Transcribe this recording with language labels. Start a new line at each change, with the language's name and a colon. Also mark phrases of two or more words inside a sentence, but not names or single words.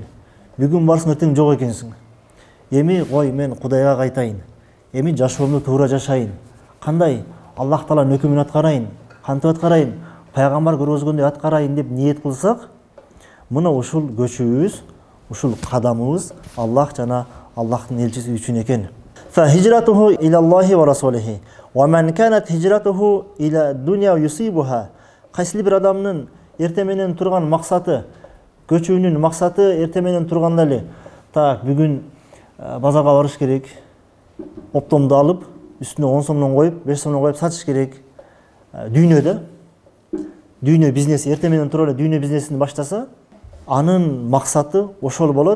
Kyrgyz: Бүгүн барсың, эртең жок экенсиң. Эми ой мен Кудайга кайтайын. Эми жашоомду туура жашайын. Кандай? Аллах Тааланын өкүмүн аткарайын, кантип аткарайын? Пайгамбар көргөзгөндөй аткарайын деп ниет кылсак, мына ушул көчүбүз, ушул кадамыбыз Аллах жана Аллахтын элчиси үчүн экен.
Arabic: فهجرته إلى الله ورسوله. ومن كانت هجرته إلى دنيا يصيبها.
Kyrgyz: Кайсы бир адамдын эртең менен турган максаты, көчүүнүн максаты эртең менен турганда эле, так бүгүн базарга барыш керек. Оптомду алып, үстүнө 10 сомдон коюп, 5 сомдон коюп сатыш керек. Дүйнөдө дүйнө бизнеси эртең менен туруп эле дүйнө бизнесин баштаса, анын максаты ошол болот.